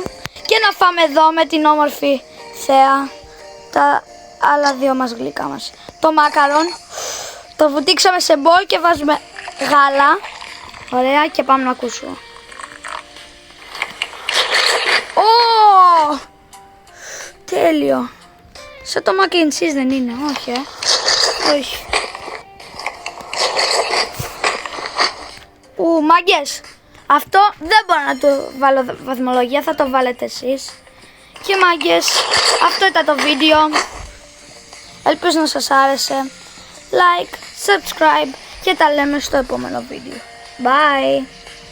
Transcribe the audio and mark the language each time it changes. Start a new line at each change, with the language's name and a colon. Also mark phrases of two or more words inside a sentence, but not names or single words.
Greek: Και να φάμε εδώ με την όμορφη θέα τα άλλα δύο μας γλυκά μας. Το μάκαρον το βουτήξαμε σε μπολ και βάζουμε γάλα. Ωραία, και πάμε να ακούσουμε. Τέλειο. Σαν το
English: mac and cheese
Greek: δεν είναι, όχι όχι. Μάγκες, αυτό δεν μπορώ να του βάλω βαθμολογία, θα το βάλετε εσείς. Και μάγκες, αυτό ήταν το βίντεο. Ελπίζω να σας άρεσε.
English: Like, subscribe
Greek: και τα λέμε στο επόμενο βίντεο. Bye!